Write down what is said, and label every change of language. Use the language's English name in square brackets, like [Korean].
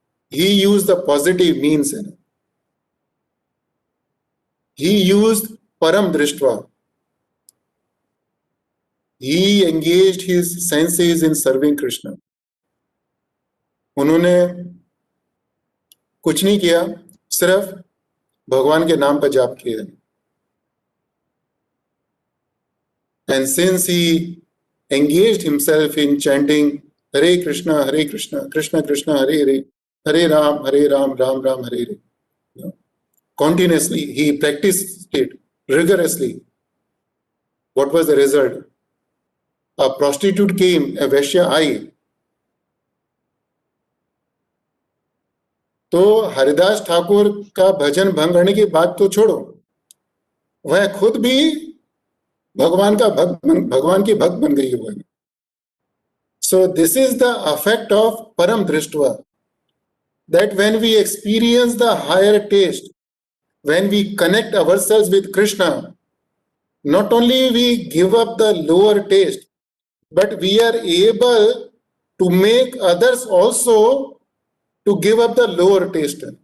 [English] He used the positive means. He used Param Drishtva. He engaged his senses in serving Krishna. [Hindi] उन्होंने कुछ नहीं किया, सिर्फ भगवान के नाम पर जाप किया. [English] And since he engaged himself in chanting Hare Krishna, Krishna Krishna, Hare Hare, Hare Ram, Ram Ram, Hare Hare, continuously, he practiced it rigorously. What was the result? A prostitute came, a Vaishya [Hindi] आई. तो हरिदास ठाकुर का भजन भंग करने की बात तो छोड़ो, वह खुद भी भगवान की भक्त बन गई हुआ है. [English] So this is the effect of Param Drishtva, that when we experience the higher taste, when we connect ourselves with Krishna, not only we give up the lower taste, but we are able to make others also to give up the lower taste.